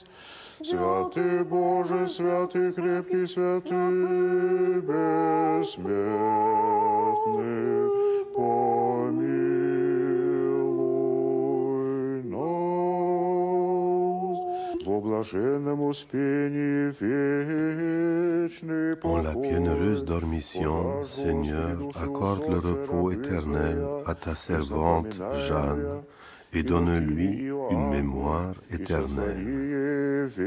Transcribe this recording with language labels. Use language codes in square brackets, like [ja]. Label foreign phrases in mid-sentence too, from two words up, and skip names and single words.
[ru] Святый Боже, святый крепкий, святый бессмертный, помилуй нас. Во блаженном успении вечный покой. [fr] En la bienheureuse dormition, Seigneur, accorde le repos éternel à ta servante Jeanne et donne-lui une mémoire éternelle.